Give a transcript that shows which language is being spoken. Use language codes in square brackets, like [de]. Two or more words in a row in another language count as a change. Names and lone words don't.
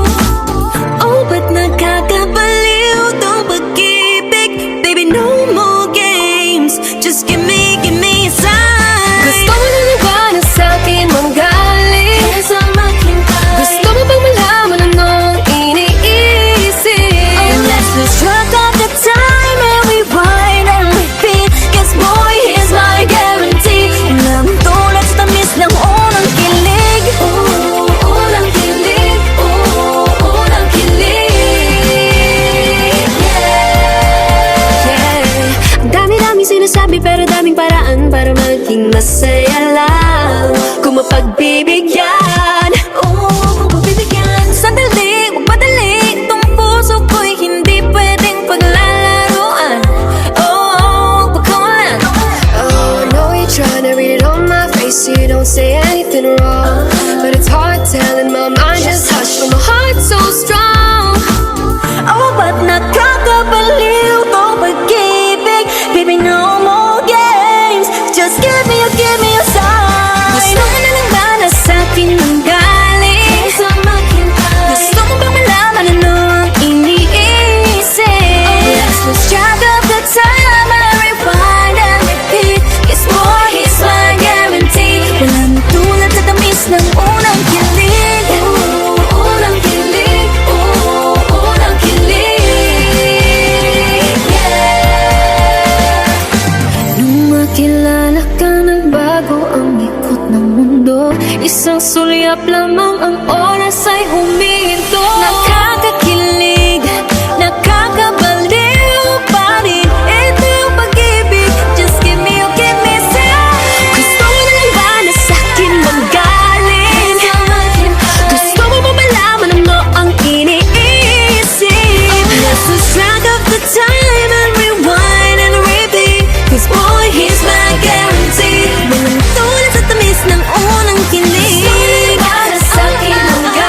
[tl] Oh, but nakakabaliw tong pag-ibig. [en] Baby, no more games. Just give me a sign. [tl] Gusto mo na ba na sa'kin manggaling? Gusto mo bang malaman anong iniisip? [en] Oh, let's lose track of the time and rewind and repeat. 'Cause boy, here's my guarantee. [tl] Walang tulad sa tamis ng unang kilig. Unang kilig. Unang kilig. Yeah. Ang dami-dami sinasabi pero daming paraan para maging masaya lang. Kung mapagbibigyan, kung magbibigyan. Sandali, huwag madali. Itong puso ko'y hindi pwedeng paglalaruan. Pagkawalan. [en] Oh, I know you're trying to read it on my face. You don't say anything wrong, but it's hard telling my mind just hush when my heart's so strong. [tl] Oh, but nakakabaliw tong pag-ibig. [en] Baby, no more games. Just give me a sign. [tl] Gusto mo na lang ba na sa'kin manggaling? Gusto mo bang malaman ano ang iniisip? [en] Oh, let's lose track of the time and rewind and repeat. 'Cause boy, he's my guarantee. [tl] Walang tulad sa tamis ng unang kilig. Unang kilig. Unang kilig. Yeah. Nung makilala ka, nagbago ang ikot ng mundo. Isang sulyap lamang ang oras ay huminto. Nakakakilig, nakakabaliw pa rin. Ito yung pag-ibig. [en] Just give me some. [tl] Gusto mo na lang ba na sa'kin manggaling? Gusto mo ba malaman ano ang iniisip? [en] Let's lose track of the time and rewind and repeat. 'Cause boy, he's my guarantee. [tl] Walang tulad sa tamis ng unang kilig. Gusto mo na lang ba na sa'kin